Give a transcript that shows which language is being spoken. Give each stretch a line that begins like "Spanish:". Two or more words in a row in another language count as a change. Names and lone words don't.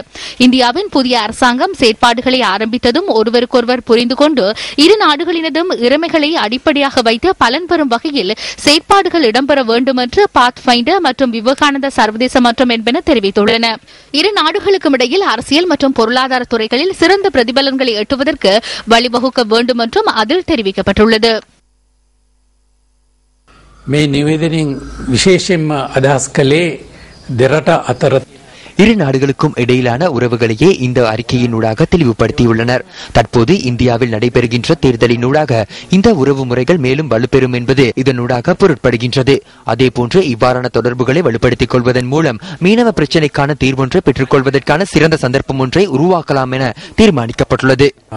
Tamil: இந்தியாவின் புதிய அரசாங்கம் செயற்பாடுகளை ஆரம்பித்ததும் ஒருவருக்கொருவர் புரிந்து கொண்டு இரு நாடுகளினதும் இறமைகளை அடிப்படையாக வைத்து பலன் பெறும் வகையில் செயற்பாடுகள் இடம்பெற வேண்டும் என்று பாத் ஃபைண்டர் மற்றும் விவேகானந்தா சர்வதேச மன்றம் என்பன தெரிவித்துள்ளன. இரு நாடுகளுக்கும் இடையில் அரசியல் மற்றும் பொருளாதார துறைகளில் சிறந்த பிரதிபலன்களை எட்டுவதற்கு வழிவகுக்க வேண்டும் என்றும் அதில் தெரிவிக்கப்பட்டுள்ளது.
Sinhala: මේ නිවේදනයෙන් විශේෂයෙන්ම අදහස් කළේ දෙරට අතර
Tamil: இரு நாடுகளுக்கும் இடையிலான உறவுகளையே இந்த அறிக்கையினூடாக தெளிவுபடுத்தியுள்ளனர். தற்போது இந்தியாவில் நடைபெறுகின்ற தேர்தலினூடாக இந்த உறவு முறைகள் மேலும் வலுப்பெறும் என்பது இதனூடாக பொருட்படுகின்றது. அதேபோன்று இவ்வாறான தொடர்புகளை வலுப்படுத்திக் கொள்வதன் மூலம் மீனவ பிரச்சினைக்கான தீர்வொன்றை பெற்றுக் கொள்வதற்கான சிறந்த சந்தர்ப்பம் ஒன்றை உருவாக்கலாம் என தீர்மானிக்கப்பட்டுள்ளது.